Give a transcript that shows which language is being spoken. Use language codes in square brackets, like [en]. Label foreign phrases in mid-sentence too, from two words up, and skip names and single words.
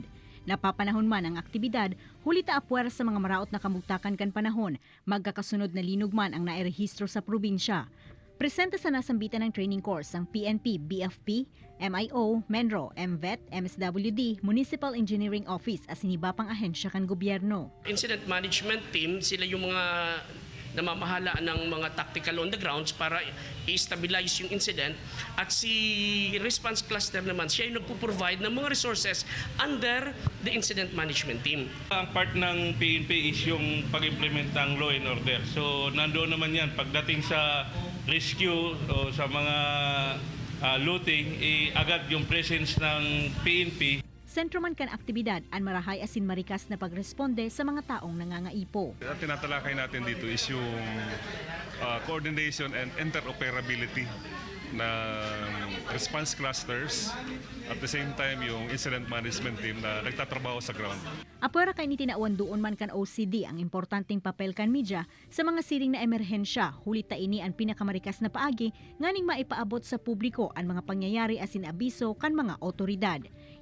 [bik] Napapanahon man ang aktibidad, hulita apwer sa mga maraot na kamugtakan kan panahon, magkakasunod na linugman ang nairehistro sa probinsya. Presente sa nasambitan ng [en] training course [bik] ang PNP, BFP, MIO, MENRO, MVET, MSWD, Municipal Engineering Office at siniba pang ahensya kan gobyerno. [en] Incident management team, [tl] sila yung mga namamahala ng mga [en] tactical on the grounds [tl] para i-stabilize yung incident, at si [en] response cluster [tl] naman, siya yung nagpo-provide ng mga resources [en] under the incident management team. [tl] Ang part ng PNP is yung pag-implement ng [en] law and order. [tl] So nandoon naman yan pagdating sa rescue o sa mga looting, agad yung presence ng PNP. [bik] Sentro man kan aktibidad ang marahay asin marikas na pagresponde sa mga taong nangangaipo. [tl] Ang tinatalakay natin dito is yung [en] coordination and interoperability [tl] ng [en] response clusters, at the same time [tl] yung [en] incident management team [tl] na nagtatrabaho sa ground. [bik] Apwera kay ni tinauan doon man kan OCD ang importanteng papel kan media sa mga siring na emerhensya, hulita ini ang pinakamarikas na paagi nganing maipaabot sa publiko ang mga pangyayari asin abiso kan mga otoridad.